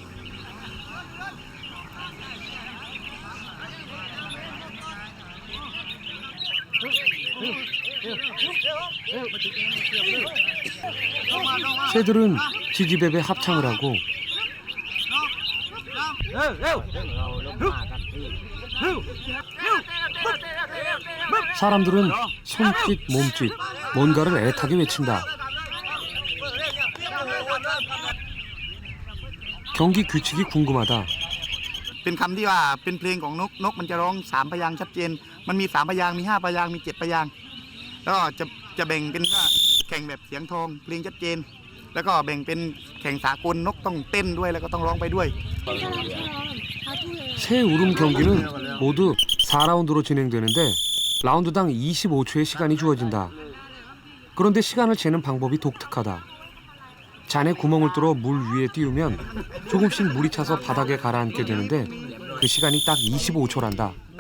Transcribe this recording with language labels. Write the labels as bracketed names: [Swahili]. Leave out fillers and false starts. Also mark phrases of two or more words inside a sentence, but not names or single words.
[Korean] 새들은 지지배배 합창을 하고 사람들은 손짓, 몸짓, 뭔가를 애타게 외친다. 경기 규칙이 궁금하다. [Thai] เป็นคำที่ว่าเป็นเพลงของนกมันจะร้อง3พยางค์ชัดเจนมันมี3พยางค์มี5พยางค์มี7พยางค์แล้วก็จะแบ่งเป็นว่าแข่งแบบเสียงทองเพลงชัดเจนแล้วก็แบ่งเป็นแข่งสากลนกต้องเต้นด้วยแล้วก็ต้องร้องไปด้วย [Korean] 새 울음 경기는 모두 4라운드로 진행되는데 라운드당 25초의 시간이 주어진다. 그런데 시간을 재는 방법이 독특하다. 잔에 구멍을 뚫어 물 위에 띄우면 조금씩 물이 차서 바닥에 가라앉게 되는데 그 시간이 딱 25초란다.